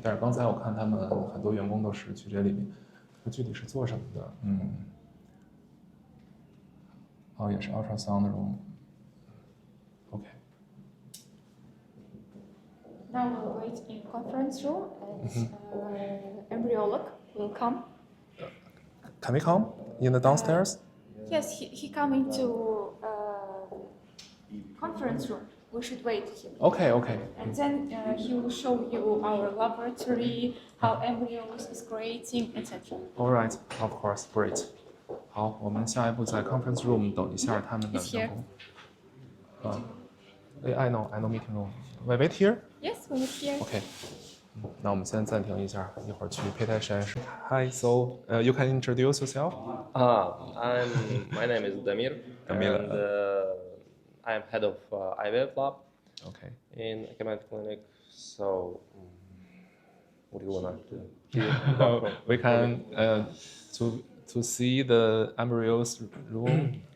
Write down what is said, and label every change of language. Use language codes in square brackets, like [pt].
[zh] 但是刚才我看他们很多员工都是去这里面，具体是做什么的？也是 [en] ultrasound room。 OK。 Now we'll wait in conference room and embryolog will come. Can we come in the downstairs? Yes, he come into conference room. We should wait him. Okay. And then he will show you our laboratory, how embryos is creating, etc. All right, of course, great. [zh] 好，我们下一步在 [en] conference room [zh] 等一下他们的员工。 [en] I know meeting room. Wait here? Yes, we are here. Okay. [zh] 那我们先暂停一下，一会儿去胚胎实验室。 [en] Hi, so you can introduce yourself? My name is Damir. Damir. And I'm head of IVF lab Okay. in Ecomed clinic. So, what do you want to do? We can to see the embryos room.